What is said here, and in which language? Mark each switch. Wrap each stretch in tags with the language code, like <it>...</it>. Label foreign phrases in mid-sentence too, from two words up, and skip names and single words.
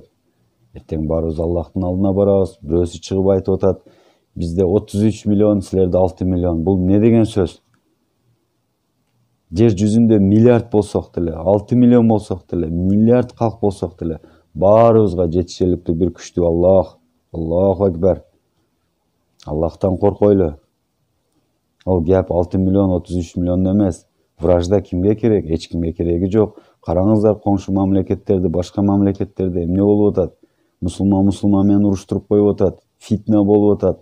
<ky>Эртең баарыбыз Аллахтын алдына барабыз. Бирөөсү чыгып айтып атат, бизде 33 миллион, силерде 6 миллион. Бул не деген сөз? Жер жүзүндө миллиард болсок деле, 6 миллион болсок деле, миллиард калк болсок деле, баарыбызга жетишерликтүү бир күчтүү Аллах.</ky> <ar>الله أكبر.</ar> <ky>Аллахтан коркойлу. Ал гап 6 миллион, 33 миллион эмес. Вражда кимге керек? Эч кимге кереги жок. Караңыздар коңшу мамлекеттерди, башка мамлекеттерде эмне болуп атат? Мусулман менен уруштуруп коюп атат. Фитна болуп атат.</ky>